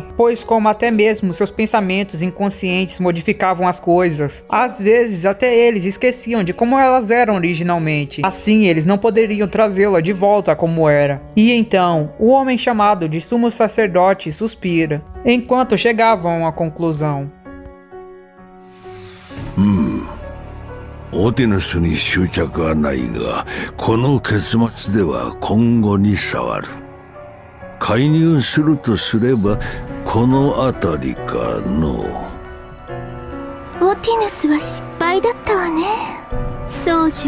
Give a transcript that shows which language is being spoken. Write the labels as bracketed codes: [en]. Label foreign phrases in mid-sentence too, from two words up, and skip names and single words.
[pt] Pois como até mesmo seus pensamentos inconscientes modificavam as coisas, às vezes até eles esqueciam de como elas eram originalmente. Assim eles não poderiam trazê-la de volta como era. E então, o homem chamado de Sumo Sacerdote suspira, enquanto chegavam a uma conclusão. [ja] オテヌスに執着はないが、この結末では今後に障る。介入するとすれば、この辺りかの。オティヌスは失敗だったわね、僧侶。